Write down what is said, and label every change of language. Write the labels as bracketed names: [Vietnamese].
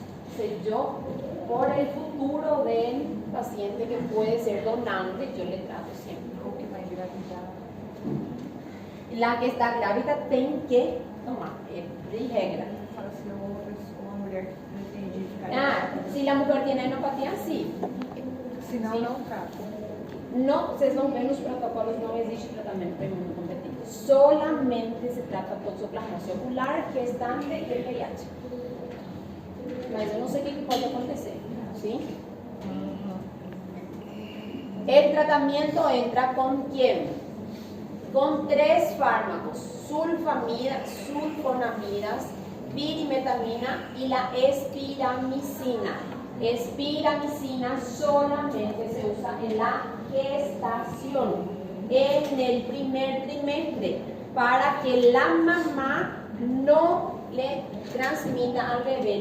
[Spanish] Entonces yo, por el futuro del paciente que puede ser donante, yo le trato siempre. La que está [Portuguese] grávida tem que tomar, de regra. [Spanish] Si la mujer tiene enopatía, sí. [Portuguese] Se não, Sim. não trata. No, vocês vão ver nos protocolos, não existe tratamento para imunocompetente. [Spanish] Solamente se trata [Portuguese] toxoplasmose ocular, gestante e VIH. Mas eu não sei o que pode acontecer, ¿sí? [Spanish] El tratamiento entra con quién? Con 3 fármacos: sulfamidas, sulfonamidas, pirimetamina y la espiramicina. Espiramicina solamente se usa en la gestación, en el primer trimestre, para que la mamá no le transmita al bebé.